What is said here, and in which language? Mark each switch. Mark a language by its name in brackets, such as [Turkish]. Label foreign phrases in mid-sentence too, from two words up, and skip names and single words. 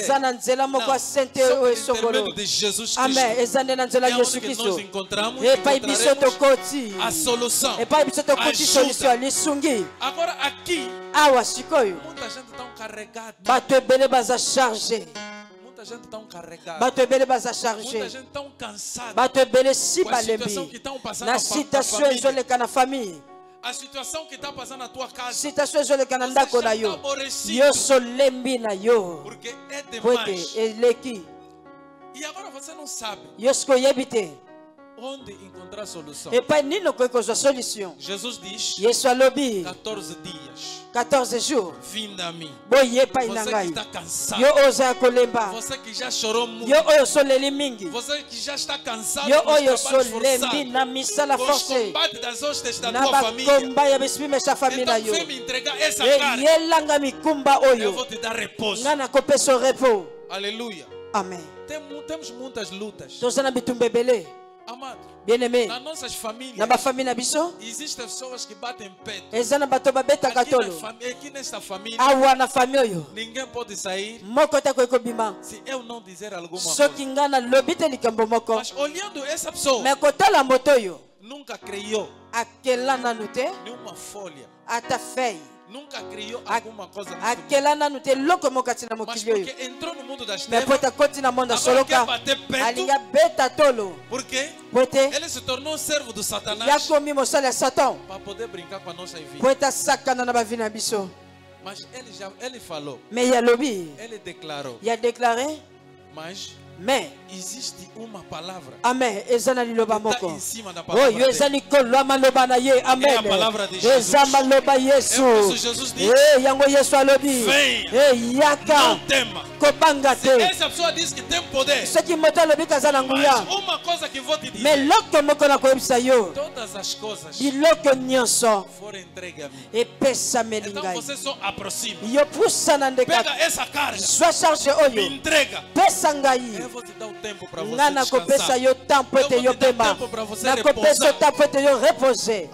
[Lingala] eza na nzela moko ya sente [Portuguese] Só por [Lingala] oyo esongolo [Portuguese] intermédio de Jesus Cristo. [Lingala] amen eza nde na nzela [Portuguese] É [Lingala] ya [Portuguese] onde [Lingala] yesu [Portuguese] que nós [Lingala] kristo [Portuguese] encontramos, [Lingala] epai biso [Portuguese] encontraremos [Lingala] tokoti [Portuguese] a solução. [Lingala] epai biso tokoti [Portuguese] Ajuda. [Lingala] solution ya lisungi [Portuguese] Agora aqui, [Lingala] awa sikoyo [Portuguese] muita gente está carregada. [Lingala] bato ebele baza charge [Portuguese] Muita gente está carregada. [Lingala] bato ebele baza [Portuguese] Muita [Lingala] charge [Portuguese] gente está cansada. [Lingala] bato ebele si [Portuguese] Com a situação que [Lingala] balembi [Portuguese] estão passando [Lingala] na [Portuguese] na [Lingala] situation [Portuguese] família. [Lingala] ezoleka na famille [Portuguese] A situação que está passando na tua casa. [Lingala] situation ezoleka na [Portuguese] Você [Lingala] ndako [Portuguese] já [Lingala] na [Portuguese] está [Lingala] yo [Portuguese] aborrecido. [Lingala] yo solembi na yo [Portuguese] Porque é [Lingala] po [Portuguese] demais. [Lingala] ete eleki [Portuguese] E agora você não sabe [Lingala] yo siko oyebi te [Portuguese] onde encontrar solução. [Lingala] epai nini okoki kozwa solution [Portuguese] Jesus diz: [Lingala] yesu alobi [Portuguese] 14 dias. [Lingala] 14 jours [Portuguese] Vinde a mim. [Lingala] boye epai na [Portuguese] Você que [Lingala] ngai [Portuguese] está cansado. [Lingala] yo oyo oza ya kolemba [Portuguese] Você que já chorou muito. [Lingala] yo oyo osoleli mingi [Portuguese] Você que já está cansado [Lingala] yo [Portuguese] dos [Lingala] oyo [Portuguese] trabalhos [Lingala] solembi [Portuguese] forçados. [Lingala] na misala [Portuguese] Com os [Lingala] force [Portuguese] combates das hostes da [Lingala] na [Portuguese] tua família. [Lingala] bakomba ya bisibimesa famille na [Portuguese] Então [Lingala] yo [Portuguese] vem me entregar essa carga. [Lingala] eyelanga mikumba [Portuguese] Eu [Lingala] oyo [Portuguese] vou te dar repouso. [Lingala] ngai nakopesa o repos [Portuguese] Aleluia. [Lingala] amen [Portuguese] Temos muitas lutas. [Lingala] toza na bitumba ebele [Portuguese] Amado, [French] bien aimé [Portuguese] nas nossas famílias, [Lingala] na bafamille na biso [Portuguese] existem pessoas que batem peito. [Lingala] eza na bato babetaka tolo [Portuguese] Aqui nesta família, [Lingala] awa na famille oyo [Portuguese] ninguém pode sair [Lingala] moko te akoki kobima [Portuguese] se eu não dizer alguma [Lingala] soki [Portuguese] coisa. [Lingala] ngai nalobi te likambo moko [Portuguese] Mas olhando essa pessoa, [Lingala] me kotala moto oyo [Portuguese] nunca criou [Lingala] akela nanu te [Portuguese] nenhuma folha. [Lingala] ata fei [Portuguese] Nunca criou alguma coisa neste mundo. [Lingala] akela nanu te eloko moko ati na [Portuguese] Mas [Lingala] mokili oyo [Portuguese] porque entrou no mundo das [Lingala] me po [Portuguese] trevas, [Lingala] ete akoti na mondo [Portuguese] agora quer [Lingala] asoloka [Portuguese] bater peito. [Lingala] alingi abeta tolo [Portuguese] Porque [Lingala] po ete [Portuguese] ele se tornou servo do Satanás [Lingala] yakomi mosali ya satan [Portuguese] para poder brincar com a nossa vida. [Lingala] po ete asakana na bavi na biso [Portuguese] Mas ele falou, [Lingala] me ye alobi [Portuguese] ele declarou. [Lingala] ye adéclaré [Portuguese] Mas [Lingala] me [Portuguese] existe uma palavra [Lingala] amen eza na liloba [Portuguese] que está [Lingala] moko [Portuguese] em cima da palavra [Lingala] oyo eza [Portuguese] dele. [Lingala] likolo ya maloba na ye amen [Portuguese] É a palavra de Jesus. [Lingala] eza maloba yesu [Portuguese] É por isso Jesus diz, [Lingala] yango yesu alobi [Portuguese] venha, [Lingala] yaka [Portuguese] não tema. [Lingala] kobanga te [Portuguese] Essa pessoa diz que tem poder. [Lingala] soki moto alobi kaza na nguya [Portuguese] Mas uma coisa que vou te [Lingala] me [Portuguese] dizer, [Lingala] eloko moko nakoyebisa yo [Portuguese] todas as coisas [Lingala] biloko nyonso [Portuguese] foram entregues a mim. [Lingala] epesameli [Portuguese] Então [Lingala] ngai [Portuguese] você só aproxima. [Lingala] yo pusana ndeka [Portuguese] Pega essa carga, [Lingala] zwa charge [Portuguese] me [Lingala] oyo [Portuguese] entrega. [Lingala] pesa ngai [Portuguese] Eu vou te dar o tempo para você [Lingala] nga nakopesa [Portuguese] descansar. [Lingala] yo tempo [Portuguese] Eu [Lingala] ete [Portuguese] vou [Lingala] yo [Portuguese] te dar [Lingala] pema [Portuguese] tempo para você [Lingala] nakopesa yo [Portuguese] repousar. [Lingala] tempo ete yo repose